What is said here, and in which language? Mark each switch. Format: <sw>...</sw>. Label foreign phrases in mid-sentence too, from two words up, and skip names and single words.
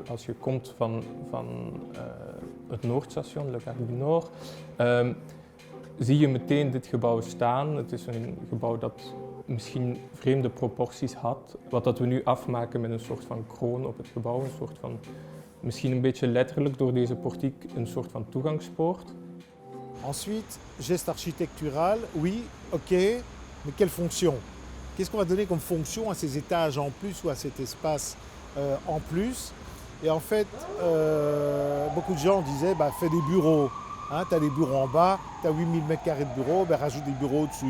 <nl>Als je komt van het Noordstation, Le Gare du Nord, zie je meteen dit gebouw staan. Het is een gebouw dat misschien vreemde proporties had. Wat dat we nu afmaken met een soort van kroon op het gebouw, een soort van, misschien een beetje letterlijk door deze portiek, een soort van toegangspoort.</nl> <fr>Ensuite, geste architectural, oui, ok, mais quelle fonction? Qu'est-ce qu'on va donner comme fonction à ces étages en plus ou à cet espace en plus? Et en fait, beaucoup de gens disaient, bah, fais des bureaux. Hein, tu as des bureaux en bas, tu as 8000 m² de bureaux, ben, rajoute des bureaux dessus.</fr>